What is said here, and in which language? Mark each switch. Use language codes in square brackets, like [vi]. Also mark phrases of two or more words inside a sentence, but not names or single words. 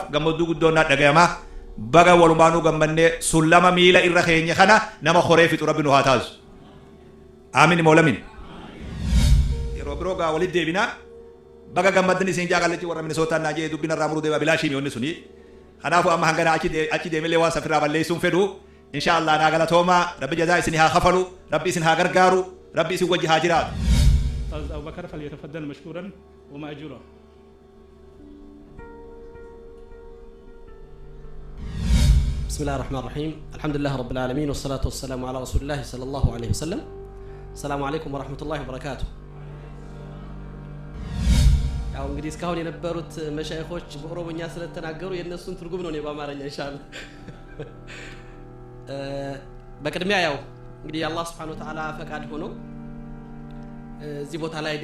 [om] gammadduu guddoon dhaga'ama baga walumaanuu gammannee sullama miila irra keenya kana nama horee fixu rabbi nu haa taasisu aamin moolamin yeroo biroo gaa walit deebinaa baga gammaddan isin jaaqalachi warra minisootaan naa jee dubbina irraa muruu deema bilaashii mi'oonni suni kanaafuu amma hangana achi deemellee waan safirraa balleessuun fedhu inshaallah naa galatoomaa rabbi jazaa isin haa kafalu rabbi isin haa gargaaru rabbi isin wajji haa jiraatu. [ar] أستاذ أبو بكر فليتفضل مشكورا ومأجورا. بسم الله الرحمن الرحيم الحمد لله رب العالمين والصلاة والسلام على رسول الله صلى الله عليه وسلم. السلام عليكم ورحمة الله وبركاته. [am] ያው እንግዲህ እስካሁን የነበሩት መሻይኾች በኦሮሞኛ ስለተናገሩ የነሱን ትርጉም ነው በአማርኛ ኢንሻአላህ። በቅድሚያ ያው እንግዲህ አላህ [ar] سبحانه وتعالى [am] ፈቃድ ሆኖ እዚህ ቦታ ላይ